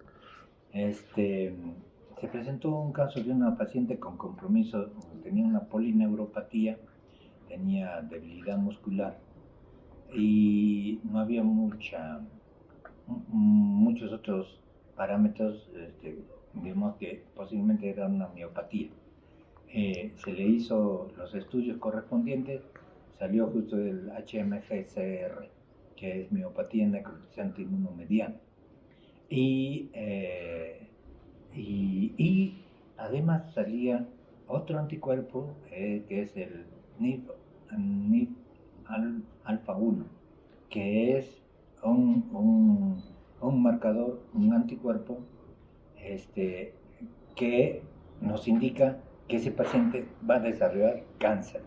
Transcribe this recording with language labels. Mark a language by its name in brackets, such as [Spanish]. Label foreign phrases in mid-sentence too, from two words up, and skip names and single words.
[Spanish] Se presentó un caso de una paciente con compromiso, tenía una polineuropatía, tenía debilidad muscular y no había muchos otros parámetros, digamos que posiblemente era una miopatía. se le hizo los estudios correspondientes, salió justo el HMG-CR, que es miopatía necrotizante inmunomediana. Y además salía otro anticuerpo que es el NIF-alfa 1, que es un marcador, un anticuerpo que nos indica que ese paciente va a desarrollar cáncer.